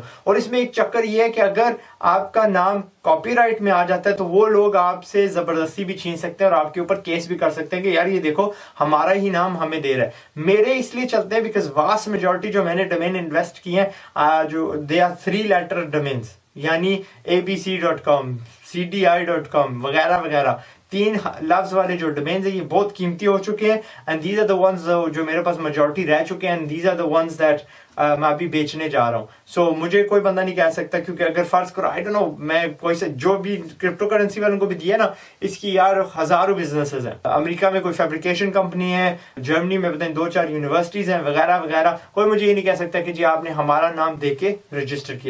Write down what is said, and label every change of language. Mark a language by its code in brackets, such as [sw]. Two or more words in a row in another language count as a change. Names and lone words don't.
[ur] اور اس میں ایک چکر یہ ہے کہ اگر آپ کا نام کاپی رائٹ میں آ جاتا ہے تو وہ لوگ آپ سے زبردستی بھی چھین سکتے ہیں اور آپ کے اوپر کیس بھی کر سکتے ہیں کہ یار یہ دیکھو ہمارا ہی نام ہمیں دے رہا ہے. میرے اس لیے چلتے ہیں [en] because vast majority [ur] جو میں نے ڈومین انویسٹ کیے ہیں، جو [en] they are 3 letter domains, [ur] یعنی abc.com، cdi.com وغیرہ وغیرہ، 3 لفظ والے جو ڈومینز ہے یہ بہت قیمتی ہو چکے ہیں, [en] and these are the ones [ur] جو میرے پاس میجورٹی رہ چکے ہیں, [en] and these are the ones that [ur] میں ابھی بیچنے جا رہا ہوں. سو مجھے کوئی بندہ نہیں کہہ سکتا، کیونکہ اگر فرض کرو [en] I don't know, [ur] میں کوئی سے جو بھی [en] crypto currency [ur] والوں کو بھی دیا نا، اس کی یار ہزاروں بزنسز ہیں. امریکہ میں کوئی فیبریکیشن کمپنی ہے، جرمنی میں بتائیں 2-4 یونیورسٹیز ہیں وغیرہ وغیرہ. کوئی مجھے یہ نہیں کہہ سکتا کہ جی آپ نے ہمارا نام دے کے رجسٹر کیا.